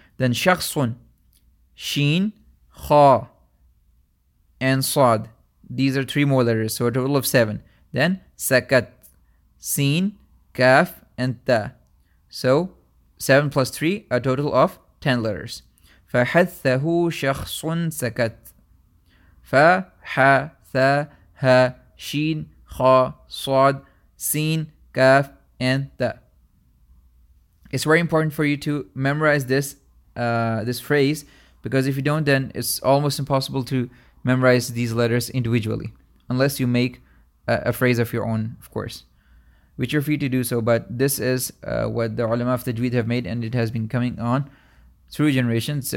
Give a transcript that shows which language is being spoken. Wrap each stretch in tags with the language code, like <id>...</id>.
<en>Then</en> <ar>شَخْصٌ شِين خَا</ar> <en>and</en> <ar>صَاد.</ar> <en>These are three more letters, so a total of seven. Then</en> <ar>سَكَتْ سِين كَاف</ar> <en>and</en> <ar>تَ.</ar> <en>So 7 plus 3, a total of 10 letters.</en> <ar>فَحَثَّهُ شَخْصٌ سَكَتْ فَحَثَهَا شِين خَا صَاد سِين كَاف</ar> <en>and</en> <ar>تَ.</ar> <en>It's very important for you to memorize this phrase, because if you don't, then it's almost impossible to memorize these letters individually, unless you make a phrase of your own, of course, which you're free to do so, but this is what the ulama of Tajweed have made, and it has been coming on through generations.</en>